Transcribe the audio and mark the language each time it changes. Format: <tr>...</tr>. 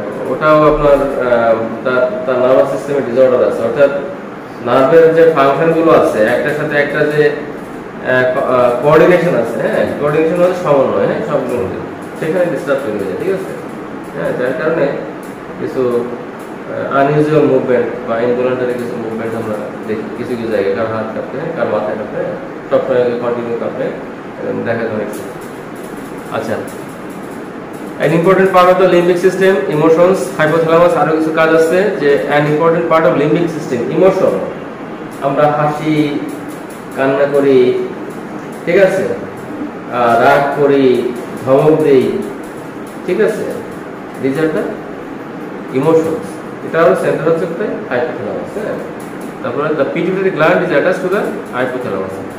<bn>ওটাও আপনার তার নার্ভাস সিস্টেমে ডিসঅর্ডার আছে, অর্থাৎ নার্ভের যে ফাংশন গুলো আছে একটার সাথে একটা যে কোঅর্ডিনেশন আছে, হ্যাঁ, কোঅর্ডিনেশন হচ্ছে সমন্বয়, হ্যাঁ, সবগুলো সেখানে ডিস্টার্ব হয়ে যায়, ঠিক আছে? হ্যাঁ, যার কারণে কিছু আনইউজুয়াল মুভমেন্ট বা ইনভলন্টারি কিছু মুভমেন্ট আমরা দেখি কিছু কিছু জায়গায়, কার হাত কাঁপে, কার মাথায় কাঁপে, সবসময় কন্টিনিউ কাঁপে, দেখা যায়।</bn> <en>আচ্ছা, an important part of the limbic system, emotions, hypothalamus,</en> <bn>আরো কিছু কাজ আছে যে</bn> <en>an important part of limbic system, emotion,</en> <bn>আমরা হাসি, কান্না করি, ঠিক আছে,</bn> <en>রাগ করি, ধমক দেই, ঠিক আছে, these are the emotions.</en> <bn>এটা হলো সেন্টার হচ্ছে hypothalamus, হ্যাঁ।</bn> <en>তারপরে the pituitary gland is attached to the hypothalamus.</en>